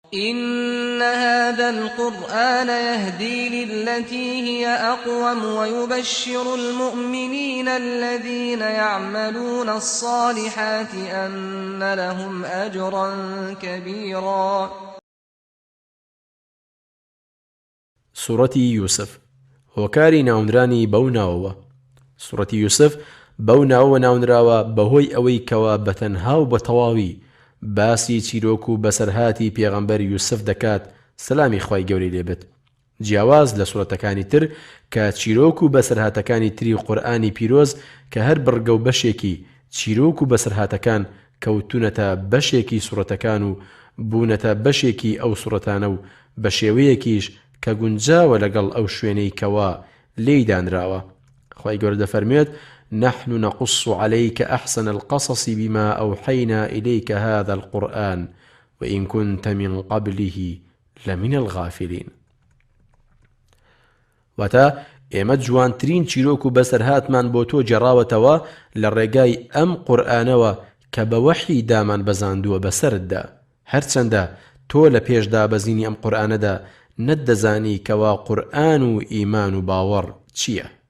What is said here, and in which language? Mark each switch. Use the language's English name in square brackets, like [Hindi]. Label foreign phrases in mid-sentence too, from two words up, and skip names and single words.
[Arabic] إن هذا القرآن يهدي للتي هي أقوم ويبشر المؤمنين الذين يعملون الصالحات أن لهم أجرا كبيرا. [Central Kurdish] سورة يوسف هۆکاری ناونرانی بەو ناوەوە. سورەتی یوسف بەو ناوە ناونراوە بەهۆی ئەوەی کەوا بەتەنها و بە تەواوی باسی چیرۆک و بەسەرهاتی پێغەمبەر یوسف دەکات سەلامی خوای گەورەی لێبێت، جیاواز لە سورەتەکانی تر کە چیرۆک و بەسەرهاتەکانی تری قورئانی پیرۆز کە هەر بڕگە و بەشێکی چیرۆک و بەسەرهاتەکان کەوتونەتە بەشێکی سورەتەکان و بوونەتە بەشێکی ئەو سورەتانە و بە شێوەیەکیش کە گونجاوە لەگەڵ ئەو شوێنەی کەوا لێی دانراوە. خوای گەورە دەفەرمێت: [Arabic] نحن نقص عليك أحسن القصص بما أوحينا إليك هذا القرآن وإن كنت من قبله لمن الغافلين. [Central Kurdish] واتا ئێمە جوانترین چیرۆک و بەسەرهاتمان بۆ تۆ جێڕاوەتەوە لە ڕێگای ئەم قورئانەوە کە بە وەحی دامان بەزاندووە بەسەرتدا، هەرچەندە تۆ لە پێشدا بەزینی ئەم قورئانەدا نەتدەزانی کەوا قورئان و ئیمان و باوەڕ چییە.